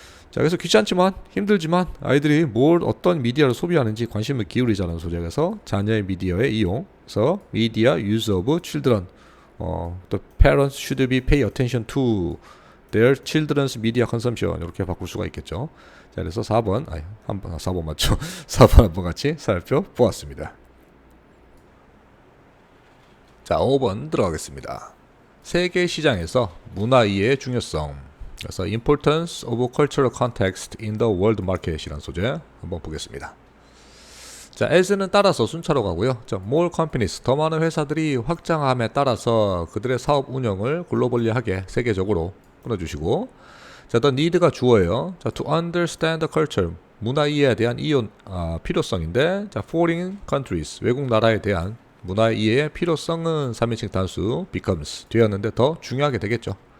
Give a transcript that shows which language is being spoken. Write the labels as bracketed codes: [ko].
[ko] 자, 그래서 귀찮지만 힘들지만 아이들이 어떤 미디어를 소비하는지 관심을 기울이자는 소재에서 자녀의 미디어의 이용, 그래서 [en] media use of children, the parents should be pay attention to their children's media consumption [ko] 이렇게 바꿀 수가 있겠죠. 자, 그래서 4번, 4번 맞죠? 4번 한번 같이 살펴보았습니다. 자, 5번 들어가겠습니다. 세계 시장에서 문화 이해의 중요성. 그래서 [en] Importance of Cultural Context in the World Market [ko] 이라는 소재 한번 보겠습니다. 자, as는 따라서 순차로 가고요. 자, more companies 더 많은 회사들이 확장함에 따라서 그들의 사업 운영을 글로벌리하게 세계적으로 끊어주시고, 자, the need가 주어예요. 자, [en] to understand the culture [ko] 문화 이해에 대한 필요성인데, 자, foreign countries, 외국 나라에 대한 문화 이해의 필요성은 3인칭 단수 becomes 되었는데 더 중요하게 되겠죠.